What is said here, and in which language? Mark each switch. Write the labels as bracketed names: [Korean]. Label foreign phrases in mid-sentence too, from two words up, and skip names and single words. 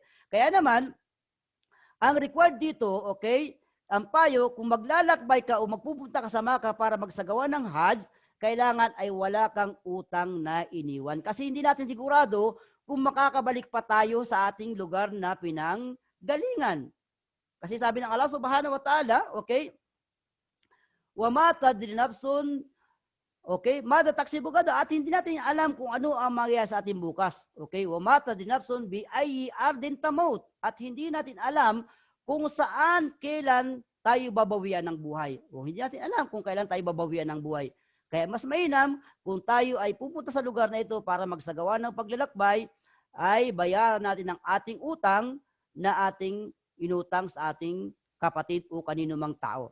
[Filipino] Kaya naman, ang required dito, okay, ang payo, kung maglalakbay ka o magpupunta ka sa Makkah para magsagawa ng Hajj, kailangan ay wala kang utang na iniwan. Kasi hindi natin sigurado kung makakabalik pa tayo sa ating lugar na pinanggalingan. Kasi sabi ng [Arabic] الله سبحانه وتعالى, okay, وما تدري نفس, okay, ماذا تكسب غدا, [Filipino] at hindi natin alam kung ano ang mangyayari sa ating bukas. [Arabic] Okay, وما تدري نفس بأي أرض تموت, [Filipino] at hindi natin alam kung saan, kailan tayo babawian ng buhay. O hindi natin alam kung kailan tayo babawian ng buhay. Kaya mas mainam kung tayo ay pupunta sa lugar na ito para magsagawa ng paglalakbay, ay bayaran natin ang ating utang na ating inutang sa ating kapatid o kanino mang tao.